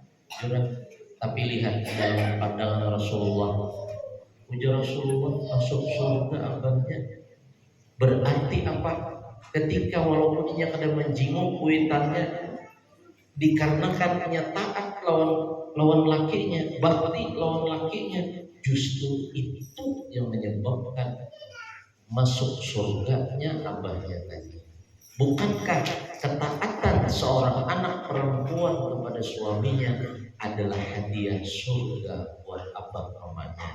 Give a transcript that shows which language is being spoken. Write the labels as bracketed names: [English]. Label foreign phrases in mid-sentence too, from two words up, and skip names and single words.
[Banjar] Tapi lihat dalam pandangan Rasulullah, ujar Rasulullah masuk surga abahnya. Berarti apa? Ketika walaupun ia kada menjenguk kuitannya, dikarenakan ia taat lawan lakinya, bakti lawan lakinya, justru itu yang menyebabkan masuk surganya abahnya tadi. [Indonesian] Bukankah ketaatan seorang anak perempuan kepada suaminya adalah hadiah surga buat abah mamanya?